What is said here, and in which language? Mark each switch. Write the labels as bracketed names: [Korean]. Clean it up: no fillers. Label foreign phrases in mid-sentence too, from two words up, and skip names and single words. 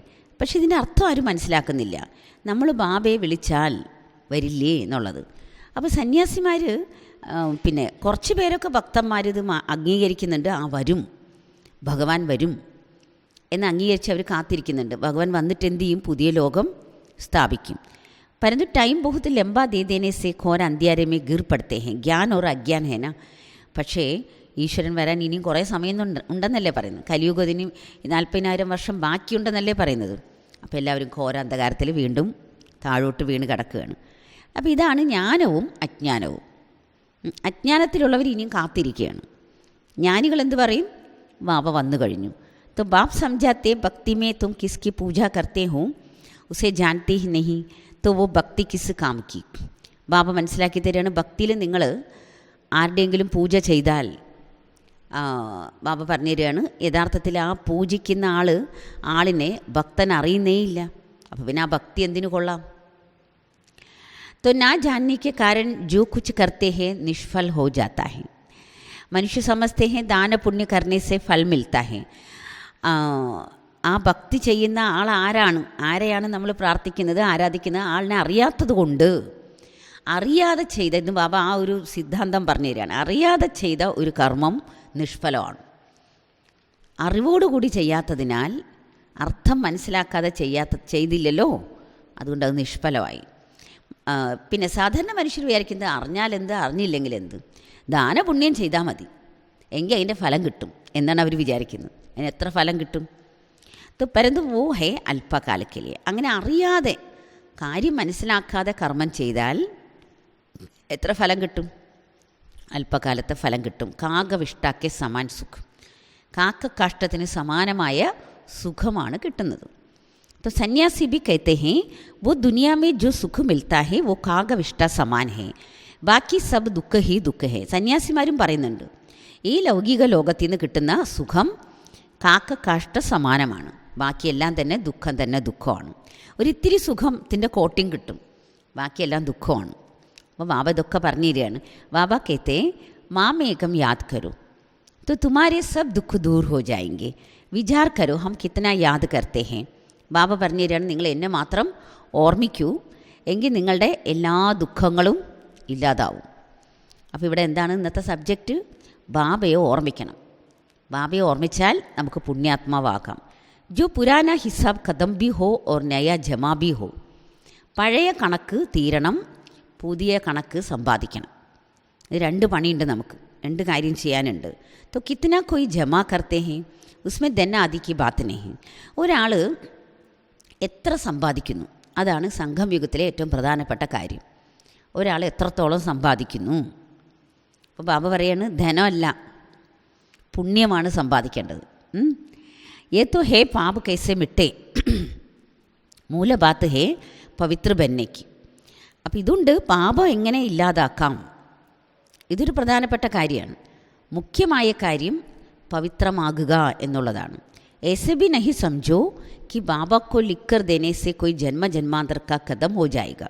[Malayalam] പക്ഷെ ഇതിൻ്റെ അർത്ഥം ആരും മനസ്സിലാക്കുന്നില്ല. നമ്മൾ ബാബയെ വിളിച്ചാൽ വരില്ലേ എന്നുള്ളത്. അപ്പോൾ സന്യാസിമാർ പിന്നെ കുറച്ച് പേരൊക്കെ ഭക്തന്മാർ ഇത് അംഗീകരിക്കുന്നുണ്ട്. ആ വരും, ഭഗവാൻ വരും എന്ന് അംഗീകരിച്ച് അവർ കാത്തിരിക്കുന്നുണ്ട്. ഭഗവാൻ വന്നിട്ട് എന്ത് ചെയ്യും? പുതിയ ലോകം സ്ഥാപിക്കും. [Hindi] परंतु टाइम बहुत लंबा दे देने से घोर अंधियारे में गिर पड़ते हैं, ज्ञान और अज्ञान है ना. [Malayalam] പക്ഷേ ഈശ്വരൻ വരാൻ ഇനിയും കുറേ സമയം ഉണ്ടെന്നല്ലേ പറയുന്നത്. കലിയുഗത്തിന് 40,000 വർഷം ബാക്കിയുണ്ടെന്നല്ലേ പറയുന്നത്. അപ്പോൾ എല്ലാവരും ഘോര അന്ധകാരത്തിൽ വീണ്ടും താഴോട്ട് വീണ് കിടക്കുകയാണ്. അപ്പോൾ ഇതാണ് ജ്ഞാനവും അജ്ഞാനവും. അജ്ഞാനത്തിലുള്ളവർ ഇനിയും കാത്തിരിക്കുകയാണ്. ജ്ഞാനികൾ എന്ത് പറയും? ബാബ വന്നു കഴിഞ്ഞു. [Hindi] तो बाप समझाते भक्ति में तुम किसकी पूजा करते हो उसे जानते ही नहीं, तो वो भक्ति किस काम की. [Malayalam] ബാബ മനസ്സിലാക്കി തരികയാണ്, ഭക്തിയിൽ നിങ്ങൾ ആരുടെയെങ്കിലും പൂജ ചെയ്താൽ ബാബ പറഞ്ഞു തരികയാണ്, യഥാർത്ഥത്തിൽ ആ പൂജിക്കുന്ന ആളിനെ ഭക്തൻ അറിയുന്നേയില്ല. അപ്പോൾ പിന്നെ ആ ഭക്തി എന്തിനു കൊള്ളാം? [Hindi] तो ना जानने के कारण जो कुछ करते हैं निष्फल हो जाता है. मनुष्य समझते हैं दान पुण्य करने से फल मिलता है. [Malayalam] ആ ഭക്തി ചെയ്യുന്ന ആൾ ആരെയാണ് നമ്മൾ പ്രാർത്ഥിക്കുന്നത്, ആരാധിക്കുന്നത്? ആളിനെ അറിയാത്തത് കൊണ്ട്, അറിയാതെ ചെയ്ത, ഇന്ന് ബാബ ആ ഒരു സിദ്ധാന്തം പറഞ്ഞു തരികയാണ്, അറിയാതെ ചെയ്ത ഒരു കർമ്മം നിഷ്ഫലമാണ്. അറിവോടുകൂടി ചെയ്യാത്തതിനാൽ, അർത്ഥം മനസ്സിലാക്കാതെ ചെയ്തില്ലല്ലോ, അതുകൊണ്ട് അത് നിഷ്ഫലമായി. പിന്നെ സാധാരണ മനുഷ്യർ വിചാരിക്കുന്നത് അറിഞ്ഞാലെന്ത്, അറിഞ്ഞില്ലെങ്കിൽ എന്ത്, ദാനപുണ്യം ചെയ്താൽ മതി, എങ്കിൽ അതിൻ്റെ ഫലം കിട്ടും എന്നാണ് അവർ വിചാരിക്കുന്നത്. അതിന് എത്ര ഫലം കിട്ടും? [Hindi] तो परंतु वो है अल्पकाल के लिए. [Malayalam] അങ്ങനെ അറിയാതെ കാര്യം മനസ്സിലാക്കാതെ കർമ്മം ചെയ്താൽ എത്ര ഫലം കിട്ടും? അല്പകാലത്തെ ഫലം കിട്ടും. [Hindi] काकविष्टा के समान सुख, [Malayalam] കാക്ക കാഷ്ടത്തിന് സമാനമായ സുഖമാണ് കിട്ടുന്നത്. [Hindi] तो सन्यासी भी कहते हैं वो दुनिया में जो सुख मिलता है वो काकविष्टा समान है, बाकी सब दुःख ही दुःख है. [Malayalam] സന്യാസിമാരും പറയുന്നുണ്ട്, ഈ ലൗകിക ലോകത്തിൽ നിന്ന് കിട്ടുന്ന സുഖം കാക്ക കാഷ്ട സമാനമാണ്, ബാക്കിയെല്ലാം തന്നെ ദുഃഖമാണ്. ഒരിത്തിരി സുഖത്തിൻ്റെ കോട്ടിങ് കിട്ടും, ബാക്കിയെല്ലാം ദുഃഖമാണ്. അപ്പോൾ ബാബ ഇതൊക്കെ പറഞ്ഞു തരികയാണ്. [Hindi] बाबा कहते मामेकम् याद करो तो तुम्हारे सब दुख दूर हो जाएंगे, विचार करो हम कितना याद करते हैं. [Malayalam] ബാബ പറഞ്ഞു തരികയാണ്, നിങ്ങൾ എന്നെ മാത്രം ഓർമ്മിക്കൂ, എങ്കിൽ നിങ്ങളുടെ എല്ലാ ദുഃഖങ്ങളും ഇല്ലാതാവും. അപ്പോൾ ഇവിടെ എന്താണ് ഇന്നത്തെ സബ്ജക്റ്റ്? ബാബയെ ഓർമ്മിക്കണം. ബാബയെ ഓർമ്മിച്ചാൽ നമുക്ക് പുണ്യാത്മാവാകാം. [Hindi] जो पुराना हिसाब ख़त्म भी हो और नया जमा भी हो. [Malayalam] പഴയ കണക്ക് തീരണം, പുതിയ കണക്ക് സമ്പാദിക്കണം. ഇത് രണ്ട് പണിയുണ്ട് നമുക്ക്, രണ്ട് കാര്യം ചെയ്യാനുണ്ട്. [Hindi] तो कितना कोई जमा करते हैं उसमें धन आदि की बात नहीं. [Malayalam] ഒരാൾ എത്ര സമ്പാദിക്കുന്നു അതാണ് സംഘംയുഗത്തിലെ ഏറ്റവും പ്രധാനപ്പെട്ട കാര്യം. ഒരാൾ എത്രത്തോളം സമ്പാദിക്കുന്നു. അപ്പോൾ ബാബ പറയാണ്, ധനമല്ല, പുണ്യമാണ് സമ്പാദിക്കേണ്ടത്. [Hindi] ये तो है पाप कैसे मिटे, मूल बात है पवित्र बनने की. [Malayalam] അപ്പോൾ ഇതുണ്ട്, പാപം എങ്ങനെ ഇല്ലാതാക്കാം, ഇതൊരു പ്രധാനപ്പെട്ട കാര്യമാണ്. മുഖ്യമായ കാര്യം പവിത്രമാകുക എന്നുള്ളതാണ്. [Hindi] ऐसे भी नहीं समझो कि बाबा को लिखकर देने से कोई जन्म जन्मांतर का कदम हो जाएगा.